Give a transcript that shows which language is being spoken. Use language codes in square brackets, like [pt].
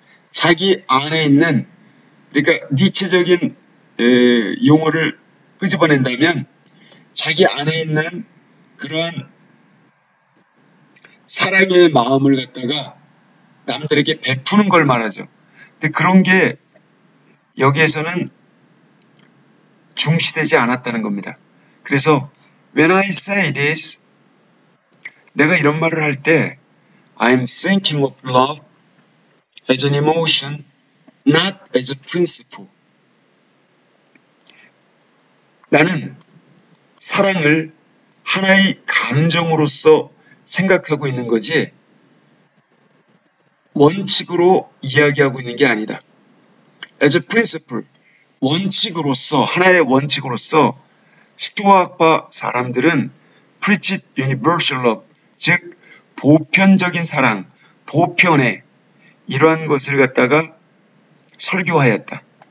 [ko] 자기 안에 있는, 그러니까 니체적인 용어를 끄집어낸다면 자기 안에 있는 그러한 사랑의 마음을 갖다가 남들에게 베푸는 걸 말하죠. 근데 그런 게 여기에서는 중시되지 않았다는 겁니다. [en] 그래서 when I say this, [ko] 내가 이런 말을 할 때 [en] I'm thinking of love as an emotion, not as a principle. [ko] 나는 사랑을 하나의 감정으로서 생각하고 있는 거지 원칙으로 이야기하고 있는 게 아니다. [en] As a principle, [ko] 원칙으로서, 하나의 원칙으로서 스토아파 사람들은 [en] preached universal love, [ko] 즉 보편적인 사랑, 보편의 이러한 것을 갖다가 설교하였다.